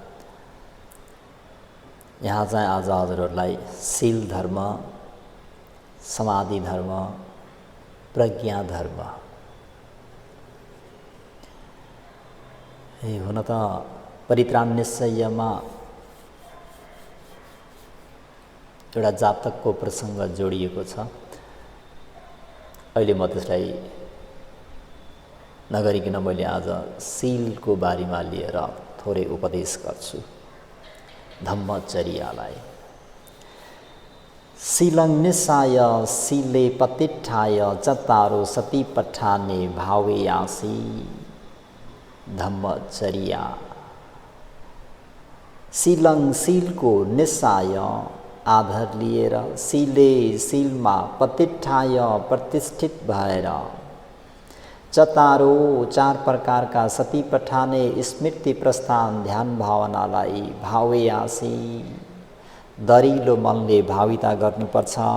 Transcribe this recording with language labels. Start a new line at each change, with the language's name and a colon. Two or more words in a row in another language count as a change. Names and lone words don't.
Nepali: यहाँ चाहिँ आज हजुरहरूलाई शील धर्म समाधि धर्म प्रज्ञा धर्म हुन त परित्राण निश्चयमा एउटा जातकको प्रसङ्ग जोडिएको छ। अहिले म त्यसलाई नगरिकन मैले आज शीलको बारेमा लिएर थोरै उपदेश गर्छु।
Pali: धम्मचर्यालाई शीलं निस्साय शीले पतिष्ठाय चत्तारो सतिपट्ठाने भावेयासि। धम्मचर्या शीलं
Nepali: शीलको निस्साय आधार लिएर, शीले शीलमा प्रतिष्ठाय प्रतिष्ठित भएर, चतारो चार प्रकारका सतिपठाने स्मृति प्रस्थान ध्यान भावनालाई भावेयासी दरिलो मनले भाविता गर्नुपर्छ।